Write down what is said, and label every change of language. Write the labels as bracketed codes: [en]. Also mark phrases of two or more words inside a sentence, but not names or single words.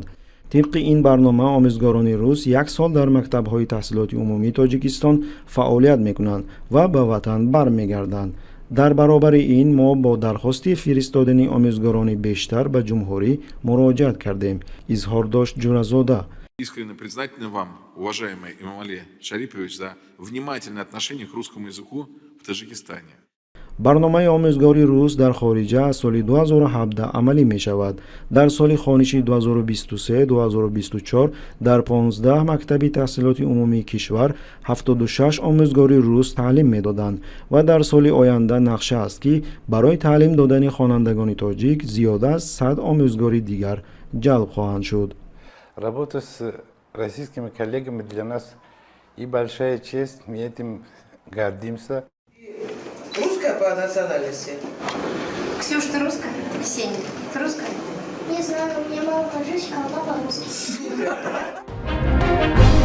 [tg] طبق این برنامه آموزگاران روس 1 سال در مکتب‌های تحصیلاتی عمومی تاجیکستان فعالیت می‌کنند و به وطن برمیگردند. در برابر این ما با درخواست فرستادن آموزگاران بیشتر به جمهوری مراجعت کردیم. اظهار داشت جورازاده. [ru] Искренне признательны вам, уважаемый Эмомали Шарипович, за внимательное отношение к русскому языку в Таджикистане. [tg] برنامه آموزگاری روس در خارجه از سال 2017 عملی می شود. در سال خوانشی 2023-2024 در 15 مکتب تحصیلات عمومی کشور 76 آموزگاری روس تعلیم می دادند و در سال آینده نقشه است که برای تعلیم دادن خوانندگان تاجیک زیاده از 100 آموزگاری دیگر جلب خواهند شد. [ru] Работа с российскими коллегами для нас и большая честь, мы этим гордимся. Русская по национальности? Ксюш, ты русская? Ксения, ты русская? Не знаю, у меня мама таджичка, а папа русский.